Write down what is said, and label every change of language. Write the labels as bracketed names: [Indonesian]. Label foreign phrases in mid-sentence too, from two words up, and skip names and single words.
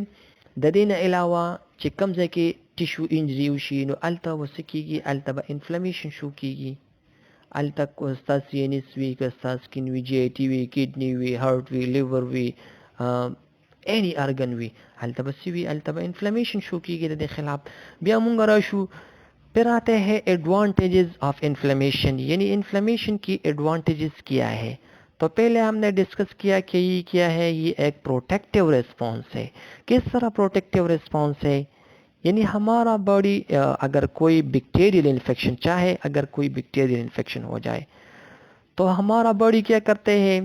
[Pashto] د دې نه علاوه چې کوم ځای کې ټیشو انجری وشي نو هلته څه کېږي؟ هلته به انفلیمیشن شو کېږي. هلته ستا سی این ایس وي، که ستا سکن وي، جی آی ټي وي، کډني وي، هارټ وي، لیور وي، [English] any organ [Pashto] وي، هلته به څه وي؟ هلته به انفلیمیشن شو کېږي د دې خلاف. بیا مونږ راشو، [Urdu] پھر آتے ہیں [English] advantages of inflammation, [Urdu] یعنی انفلیمیشن کی ایڈوانٹیجز کیا ہے. تو پہلے ہم نے ڈسکس کیا کہ یہ کیا ہے؟ یہ ایک [English] protective response [Urdu] ہے. کس طرح [English] protective response [Urdu] ہے؟ یعنی ہمارا باڈی اگر کوئی [English] bacterial infection, [Urdu] چاہے اگر کوئی [English] bacterial infection [Urdu] ہو جائے تو ہمارا باڈی کیا کرتے ہیں؟